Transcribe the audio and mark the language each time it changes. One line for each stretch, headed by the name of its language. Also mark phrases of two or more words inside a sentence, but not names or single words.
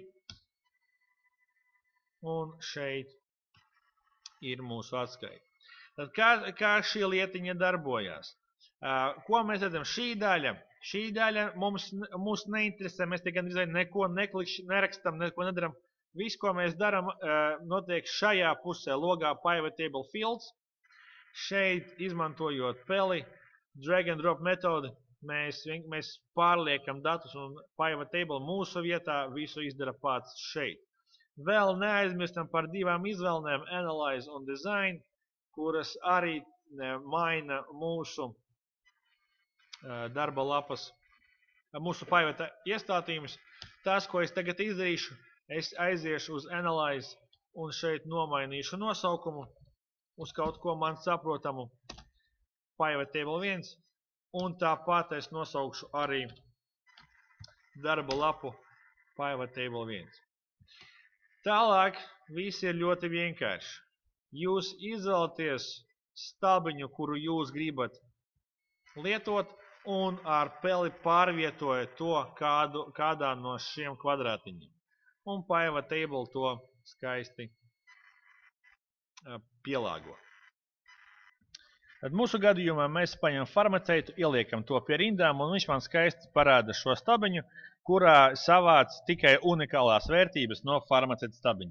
Latvian: Un šeit ir mūsu atskaita. Tad kā šī lietiņa darbojās? Ko mēs redzam? Šī daļa mūs neinteresē, mēs te gan neko nerakstam, neko nedaram. Viss, ko mēs daram, notiek šajā pusē logā
English: pivot table fields.
Latvian: Šeit, izmantojot peli,
English: drag and drop
Latvian: metodi, mēs pārliekam datus un
English: pivot table
Latvian: mūsu vietā visu izdara pats šeit. Vēl neaizmirstam par divām izvēlēm, analyze un design, kuras arī maina mūsu darba lapas, mūsu pivot iestātījumus. Tas, ko es tagad izdarīšu, es aiziešu uz analyze un šeit nomainīšu nosaukumu uz kaut ko man saprotamu
English: pivot table 1,
Latvian: un tāpat es nosaukšu arī darba lapu
English: pivot table 1.
Latvian: Tālāk viss ir ļoti vienkārši. Jūs izvēlaties stabiņu, kuru jūs gribat lietot, un ar peli pārvietojat to kādā no šiem kvadrātiņiem. Un
English: pivot table
Latvian: to skaisti pielāgo. Tad mūsu gadījumā mēs paņem farmaceitu, ieliekam to pie rindām, un viņš man skaisti parāda šo stabiņu, kurā savāc tikai unikālās vērtības no farmaceita stabiņa.